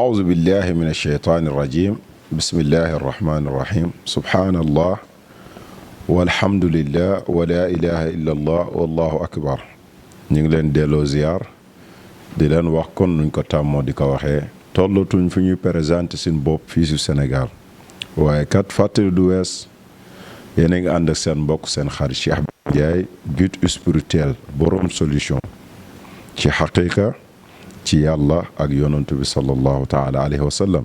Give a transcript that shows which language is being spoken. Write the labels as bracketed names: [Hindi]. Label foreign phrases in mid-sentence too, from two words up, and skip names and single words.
[Arabic] أعوذ بالله من الشيطان الرجيم بسم الله الرحمن الرحيم سبحان الله والحمد لله ولا إله إلا الله والله أكبر. [Wolof] ñu ngi leen delloo ziar di leen wax kon nuñ ko tàmmoo di ko waxee tollatuñ fi ñuy présenté suñ bopp fii si Sénégal waaye kat fàttali du wees yéen a ngi ànd ak seen mbokk seen xarit Cheikh Ndiaye [French] guide spirituel [Wolof] borom solution ci xaqiqa ci yàlla ak yonantu bi [Arabic] صلى الله تعالى عليه وسلم.